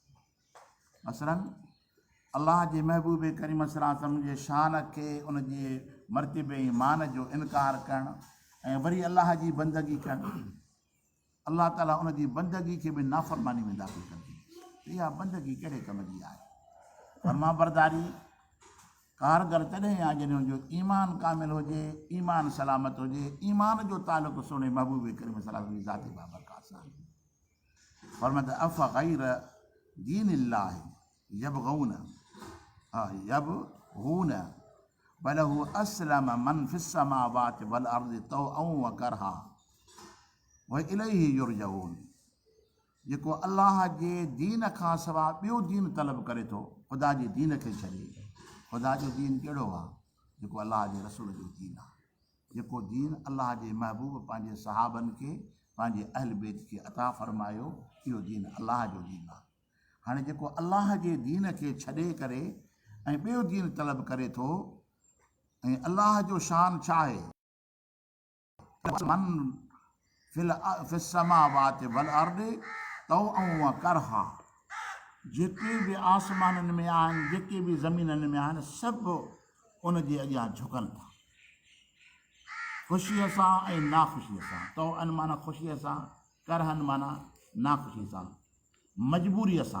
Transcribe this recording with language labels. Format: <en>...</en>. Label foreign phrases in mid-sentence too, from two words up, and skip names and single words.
<sd>मसलन अल्लाह जे महबूब करीम</sd> <ar>صلى الله عليه وسلم</ar> <sd>जे शान खे, उनजे मर्तबे ईमान जो इनकार करणु ऐं वरी अल्लाह जी बंदगी करणु, अल्लाह ताला उनजी बंदगी खे बि नाफ़रमानी में दाख़िल कंदी। इहा बंदगी कहिड़े कम जी आहे? फ़र्मा बरदारी कारगर तॾहिं आहे जॾहिं हुनजो ईमान कामिल हुजे, ईमान सलामत हुजे, ईमान जो तालुक़ु सुहिणे महबूब करीम</sd> <ar>صلى الله عليه وسلم</ar> <sd>जी ज़ात बाबरकात सां।</sd> <ar>फरमाता أفغير دين الله يبغون وله أسلم من في السماوات والأرض طوعا وكرها وإليه يرجعون.</ar> <sd>जेको अल्लाह जे दीन खां सवा ॿियो दीन तलब करे थो, ख़ुदा जे दीन खे छॾे। ख़ुदा जो दीन कहिड़ो आहे? जेको अल्लाह जे रसूल जो दीन आहे, जेको दीन अल्लाह जे महबूब पंहिंजे सहाबनि खे, पंहिंजे अहल बैत खे अता फ़रमायो, इहो दीन अल्लाह जो दीन आहे। हाणे जेको अल्लाह जे दीन खे छॾे करे ऐं ॿियो दीन तलब करे थो, ऐं अल्लाह जो शान छा आहे?</sd> <ar>من في السماوات والأرض طوعا وكرها.</ar> <sd>जेके बि आसमाननि में आहिनि, जेके बि ज़मीननि में आहिनि, सभु उन जे अॻियां झुकनि था, ख़ुशीअ सां ऐं नाख़ुशीअ सां। तौअन माना ख़ुशीअ सां, करहन माना नाख़ुशी सां, मजबूरीअ सां।</sd>